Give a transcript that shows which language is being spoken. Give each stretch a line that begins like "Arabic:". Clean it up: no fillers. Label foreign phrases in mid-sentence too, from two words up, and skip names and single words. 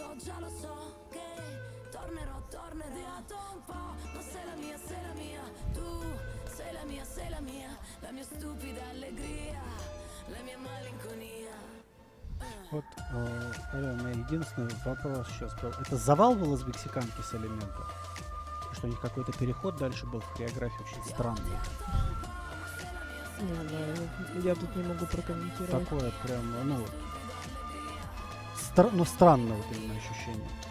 Italian: già lo so che tornerò, tornerò un po'. Ma sei la mia, tu sei la mia, la mia stupida allegria, la mia malinconia.
Russian: Вот, Алена, у меня единственный вопрос сейчас был. Это завал был из мексиканки с элемента? Что у них какой-то переход дальше был в хореографии очень странный. Не знаю, я тут не могу прокомментировать. Такое прям, ну, странное вот именно ощущение.